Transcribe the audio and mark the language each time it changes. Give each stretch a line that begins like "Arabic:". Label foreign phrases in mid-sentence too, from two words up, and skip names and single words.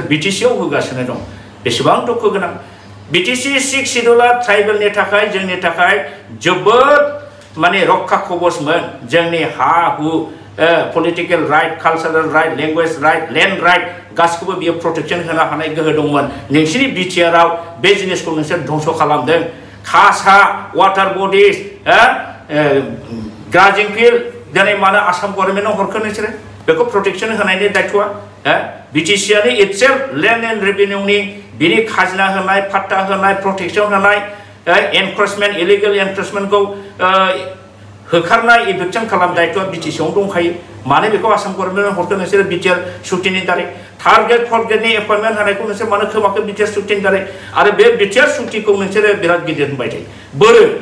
Bodo: बिटिसिआव होगासिनो दं बेसेबां दुखु गोनां बिटिसि 6 सिडुलआ ट्राइबेलनि थाखाय जोंनि थाखाय जोबोद माने रक्षा कवचमोन जोंनि हा हु
English: political right cultural right language right land right
Bodo: गासिखौबो बियो प्रोटेक्शन होनो हानाय गोहो दंमोन नोंसिनि बिटिआरआव बे जिनिसखौ नोंसोर धंस खालामदों खासा
English: water bodies grazing field
Bodo: दिनै मानो आसाम गभर्नमेन्टआव हरखो नोंसोरो बेखौ प्रोटेक्शन होनायनि दायित्वआ बिटिसिआनि इटसेल्फ लैंड एंड रेवेन्यूनि बिनि खाजोना होनाय फाट्टा होनाय प्रोटेक्शन होनाय एनक्रोचमेन्ट इलिगेल एनक्रोचमेन्टखौ होखारनाय इभिक्शन खालाम दायित्वआ बिटिसिआव दंखायो मानो बेखौ आसाम गभर्नमेन्टआव हरखो नोंसोरो बिटिआर सुक्तिनि दारै
English: third grade
Bodo: फोर्थ ग्रेडनि एपइन्टमेन्ट होनायखौ नोंसोर मानो खोमाखो बिटिआर सुक्तिनि दारै आरो बे बिटिआर सुक्तिखौ नोंसोरो बिराद गिदिर होनबाय थायो